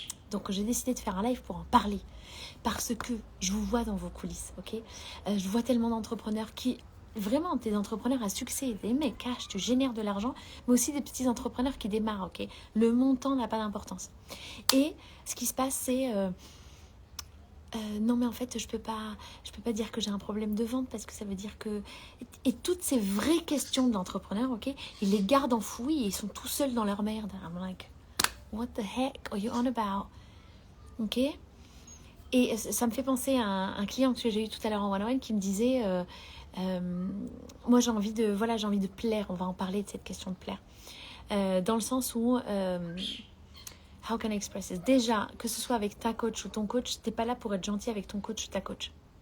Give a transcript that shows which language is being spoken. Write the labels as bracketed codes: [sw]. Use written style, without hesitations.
[fr] Donc j'ai décidé de faire un live pour en parler, parce que je vous vois dans vos coulisses, ok, je vois tellement d'entrepreneurs qui, vraiment des entrepreneurs à succès, des mecs cash, tu génères de l'argent, mais aussi des petits entrepreneurs qui démarrent, ok, le montant n'a pas d'importance. Et ce qui se passe c'est... non mais en fait je peux pas dire que j'ai un problème de vente parce que ça veut dire que... Et toutes ces vraies questions de l'entrepreneur, ok, ils les gardent enfouies et ils sont tout seuls dans leur merde. [en] I'm like, what the heck are you on about? [fr] Ok. Et ça me fait penser à un client que j'ai eu tout à l'heure en one-on-one qui me disait moi j'ai envie de plaire. On va en parler de cette question de plaire, dans le sens où how can I express this? Déjà, que ce soit avec ta coach ou ton coach, t'es pas là pour être gentil avec ton coach ou ta coach.